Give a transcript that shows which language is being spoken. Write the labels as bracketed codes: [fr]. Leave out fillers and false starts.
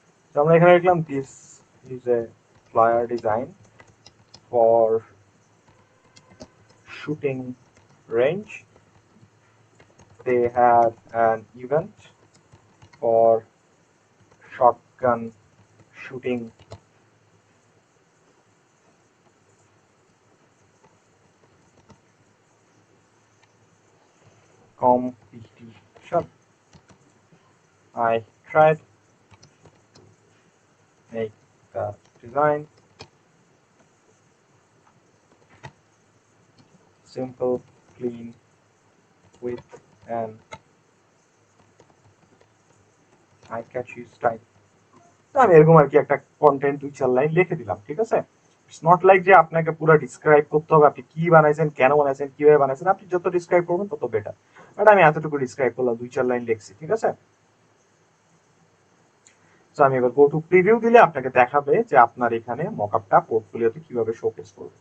[bn] তো আমরা এখানে লিখলাম [en] This is a flyer design for shooting range, they have an event for shotgun shooting, competition. I tried make the design simple, clean, with an eye-catchy style. [bn] তো আমি এরকম আর কি একটা কন্টেন্ট 2-4 লাইন লিখে দিলাম, ঠিক আছে? [en] it's not like [bn] যে আপনাকে পুরো ডিসক্রাইব করতে হবে আপনি কি বানাইছেন, কেন বানাইছেন, কিভাবে বানাইছেন, আপনি যত ডিসক্রাইব করবেন তত বেটার, বাট আমি এতটুকু ডিসক্রাইব করলাম, 2-4 লাইন লিখছি, ঠিক আছে? তো আমি এবার গো টু প্রিভিউ দিলে আপনাকে দেখাবে যে আপনার এখানে মকআপটা পোর্টফোলিওতে কিভাবে শোকেস করবে।